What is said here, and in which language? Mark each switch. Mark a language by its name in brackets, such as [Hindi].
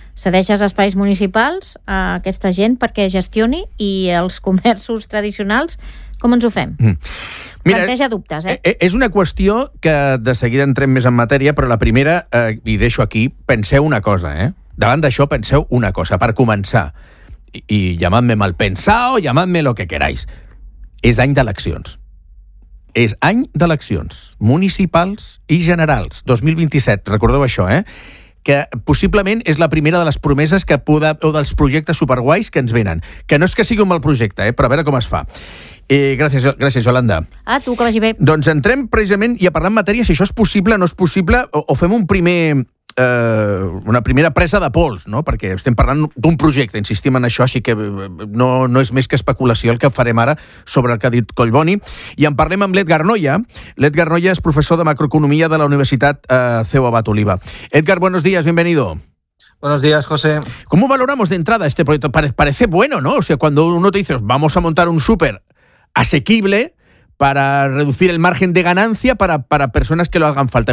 [Catalan] Cedeixes espais municipals a aquesta gent perquè gestioni i els comerços tradicionals, com ens ho fem? Mira, planteja dubtes, eh? És una qüestió que de seguida entrem més en matèria, però la primera, i deixo aquí, penseu una cosa, eh? Davant d'això, penseu una cosa, per començar. [Spanish] I llamadme mal pensado, llamadme lo que queráis. [Catalan] És any d'eleccions. És any d'eleccions municipals i generals. 2027, recordeu això, eh? Que possiblement és la primera de les promeses que poda, o dels projectes superguais que ens venen. Que no és que sigui un mal projecte, però a veure com es fa. Gràcies, Yolanda. A tu, que vagi bé. Doncs entrem precisament i a parlar en matèria si això és possible, no és possible, o fem un primer, una primera presa de pols, no? Perquè estem parlant d'un projecte, insistim en això, així que no és més que especulació el que farem ara sobre el que ha dit Collboni. I en parlem amb l'Edgar Noia. L'Edgar Noia és professor de macroeconomia de la Universitat CEU Abat Oliva. [Spanish] Edgar, buenos días, bienvenido. Buenos días, José. ¿Cómo valoramos de entrada este proyecto? Parece bueno, ¿no? O sea, cuando uno te dice, vamos a montar un súper asequible para reducir el margen de ganancia para personas que lo hagan falta.